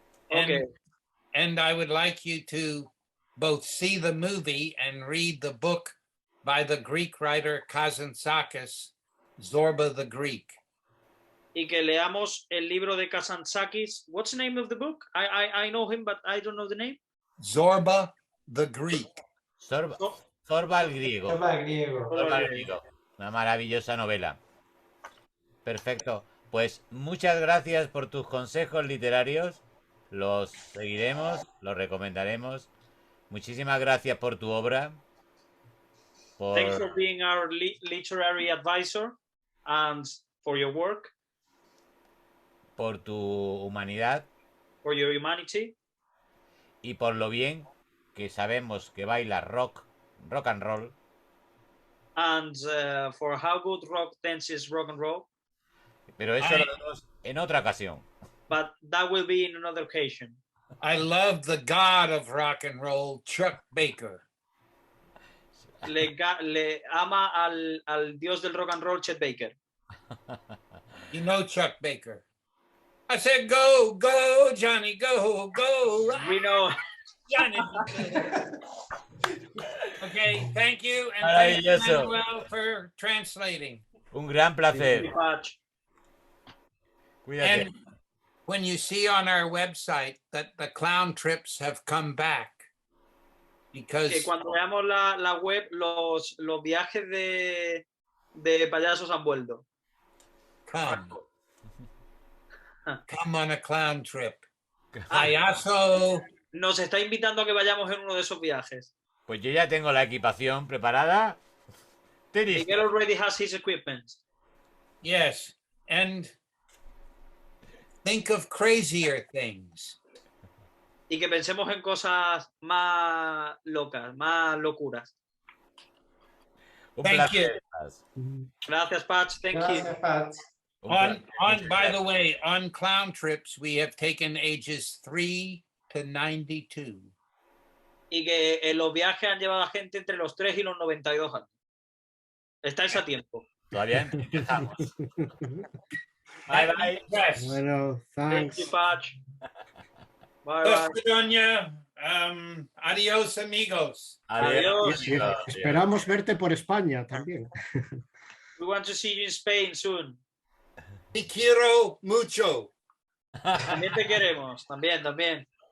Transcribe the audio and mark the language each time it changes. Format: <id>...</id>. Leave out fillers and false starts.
<en>Okay. And I would like you to both see the movie and read the book by the Greek writer Kazantzakis, Zorba the Greek.</en> <es>Y que leamos el libro de Kazantzakis.</es> <en>What's the name of the book? I know him, but I don't know the name. Zorba the Greek.</en> <es>Zorba el griego. Zorba el griego. Zorba el griego. Una maravillosa novela. Perfecto. Pues muchas gracias por tus consejos literarios. Los seguiremos, los recomendaremos. Muchísimas gracias por tu obra.</es> <en>Thanks for being our literary advisor and for your work.</en> <es>Por tu humanidad.</es> <en>For your humanity.</en> <es>Y por lo bien que sabemos que bailas rock and roll.</es> <en>And for how good rock dances rock and roll.</en> <es>Pero eso lo vemos en otra ocasión.</es> <en>But that will be in another occasion. I love the god of rock and roll, Chuck Baker.</en> <es>Le ama al dios del rock and roll, Chet Baker.</es> <en>You know Chuck Baker. I said, go, go, Johnny, go, go. We know. Johnny. Okay, thank you. And thank you, Manuel, for translating.</en> <es>Un gran placer. Cuídate.</es> <en>And when you see on our website that the clown trips have come back, because</en> <es>que cuando veamos la web, los viajes de payasos han vuelto.</es> <en>Come on a clown trip.</en> <es>Payaso. Nos está invitando a que vayamos en uno de esos viajes. Pues yo ya tengo la equipación preparada.</es> <en>Miguel already has his equipment. Yes, and think of crazier things.</en> <es>Y que pensemos en cosas más locas, más locuras.</es> <en>Thank you.</en> <es>Gracias, Patch.</es> <en>Thank you.</en> <es>Patch.</es> <en>By the way, on clown trips, we have taken ages 3 to 92.</en> <es>Y que en los viajes han llevado a gente entre los 3 y los 92 años. Estáis a tiempo. Todavía empezamos.</es> <en>Bye, bye. Yes.</en> <es>Bueno,</es> <en>Thank thanks. you, Patch. Bye, bye.</en> <es>Macedonia. Adios, amigos. Adiós. Sí, esperamos verte por España también.</es> <en>We want to see you in Spain soon.</en> <es>Te quiero mucho. También te queremos. También.</es>